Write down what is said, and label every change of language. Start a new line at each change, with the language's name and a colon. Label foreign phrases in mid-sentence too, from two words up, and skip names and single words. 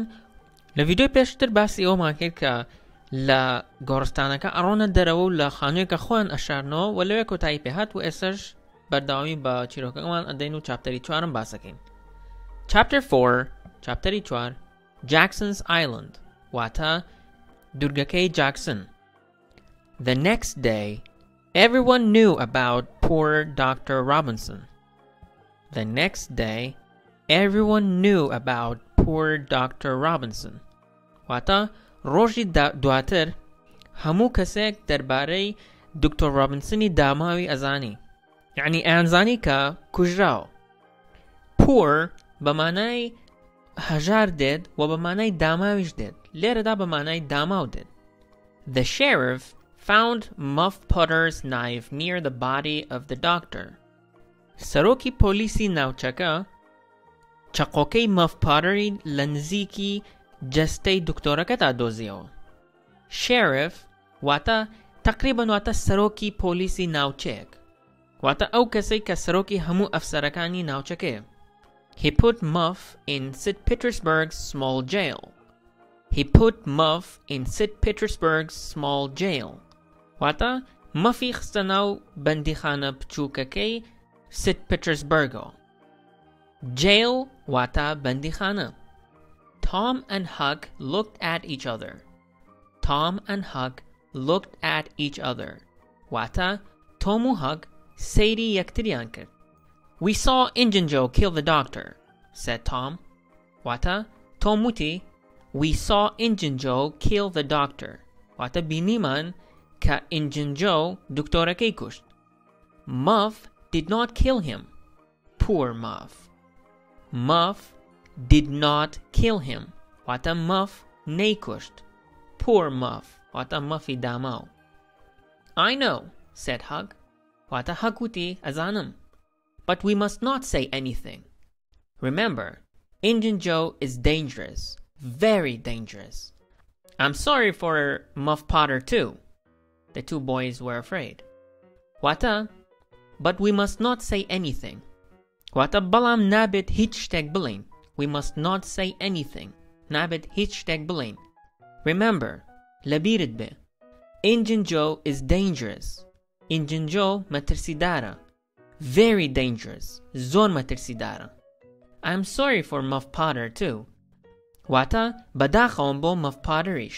Central Kurdish: لە ڤیدیۆی پێشتر باسی ئەومان کرد کە لە گۆڕستانەکە ئەڕۆنە دەرەوە و لە خانوویەکە خۆیان ئەشارنەوە و لەوێ کۆتایی پێهات و ئێسەش بەردەوامی بە چیرۆکەکەمان ئەدەین و چاپتەری چوارم باسەکەین. Chapter 4 چاپتەری چوار Jackson's Island واتە دورگەکەی جاکسن.
English: The next day, everyone knew about poor Dr. Robinson. The next day, everyone knew about poor Dr. Robinson.
Central Kurdish: واتە ڕۆژی دواتر هەموو کەسێک دەربارەی دکتۆر ڕۆبنسنی داماوی ئەزانی. یعنی ئەیانزانی کە کوژراوە. poor بە مانای هەژار دێت و بە مانای داماویش دێت. لێرەدا بە مانای داماو دێت.
English: The sheriff found Muff Potter's knife near the body of the doctor.
Central Kurdish: سەرۆکی پۆلیسی ناوچەکە چەقۆکەی مەف پاتەری لە نزیکی جەستەی دکتۆرەکەدا دۆزیەوە. sheriff واتە تقریباً واتە سەرۆکی پۆلیسی ناوچەیەک. واتە ئەو کەسەی کە سەرۆکی هەموو ئەفسەرەکانی ناوچەکەیە.
English: He put Muff in St. Petersburg's small jail. He put Muff in St. Petersburg's small jail.
Central Kurdish: واتە مەفی خستە ناو بەندیخانە بچووکەکەی St. Petersburgەوە. Jail واتە بەندیخانە.
English: Tom and Huck looked at each other. Tom and Huck looked at each other.
Central Kurdish: واتە Tom و Huck سەیری یەکتریان کرد.
English: We saw Injun Joe kill the doctor, said Tom.
Central Kurdish: واتە Tom وتی
English: We saw Injun Joe kill the doctor.
Central Kurdish: واتە بینیمان کە Injun Joe دکتۆرەکەی کوشت.
English: Muff did not kill him. Poor Muff. Muff did not kill him.
Central Kurdish: واتە Muff نەیکوشت.
English: Poor Muff.
Central Kurdish: واتە Muffی داماو.
English: I know, said Huck.
Central Kurdish: واتە Huck وتی ئەزانم.
English: But we must not say anything. Remember, Injun Joe is dangerous. Very dangerous. I'm sorry for Muff Potter too. The two boys were afraid. Wata, but we must not say anything.
Central Kurdish: Wata balam nabit hich shtek belain.
English: We must not say anything.
Central Kurdish: Nabit hich shtek belain.
English: Remember,
Central Kurdish: labirid be.
English: Injun Joe is dangerous.
Central Kurdish: Injun Joe matersidara.
English: Very dangerous.
Central Kurdish: Zor matersidara.
English: I'm sorry for Muff Potter too.
Central Kurdish: Wata badakhom bo Muff Potterish.